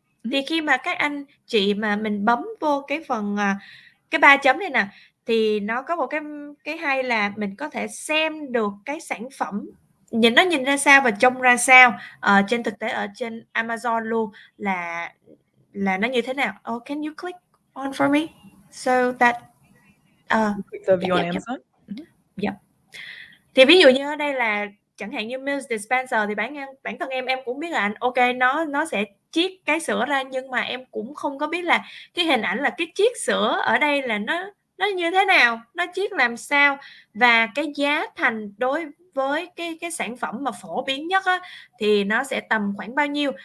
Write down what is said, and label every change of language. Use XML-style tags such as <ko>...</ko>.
<vi>Thì khi mà các anh chị mà mình bấm vô cái phần cái 3 chấm này nè, thì nó có một cái hay là mình có thể xem được cái sản phẩm nó nhìn ra sao và trông ra sao trên thực tế ở trên Amazon luôn, là nó như thế nào.</vi> <en>Can you click on for me so that click the view on Amazon.</en> <vi>Thì ví dụ như ở đây là chẳng hạn như meals dispenser thì bản thân em cũng biết là nó sẽ chiết cái sữa ra, nhưng mà em cũng không có biết là cái hình ảnh là cái chiết sữa ở đây là nó như thế nào, nó chiết làm sao, và cái giá thành đối với cái sản phẩm mà phổ biến nhất á, thì nó sẽ tầm khoảng bao nhiêu.</vi>